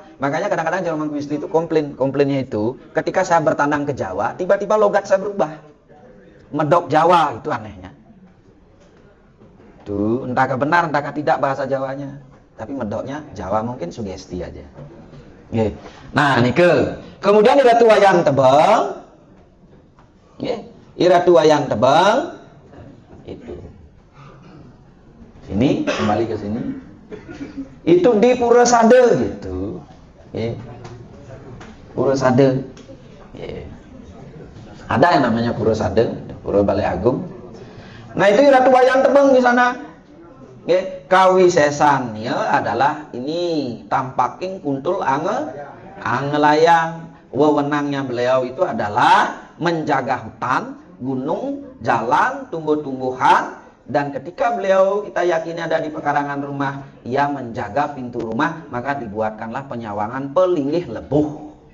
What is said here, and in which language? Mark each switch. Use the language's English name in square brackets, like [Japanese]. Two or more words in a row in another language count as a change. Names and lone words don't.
[Indonesian] Makanya kadang-kadang Jerman Wisli itu komplainnya itu ketika saya bertandang ke Jawa, tiba-tiba logat saya berubah. Medok Jawa itu anehnya. Tuh, entah benar entah tidak bahasa Jawanya. Tapi medoknya Jawa mungkin sugesti aja. Nah, nike. Kemudian iratu wayang tebang. Iratu wayang tebang itu. Sini, kembali ke sini. Itu di Pura Sade gitu. Pura Sade. Ada yang namanya Pura Sade, Pura Balai Agung. Nah, itu iratu wayang tebang di sana. Kawisesannya adalah ini tampaking kuntul angelayang. Wewenangnya beliau itu adalah menjaga hutan, gunung, jalan, tumbuh-tumbuhan. Dan ketika beliau kita yakini ada di pekarangan rumah, ia menjaga pintu rumah, maka dibuatkanlah penyawangan pelingih lebuh.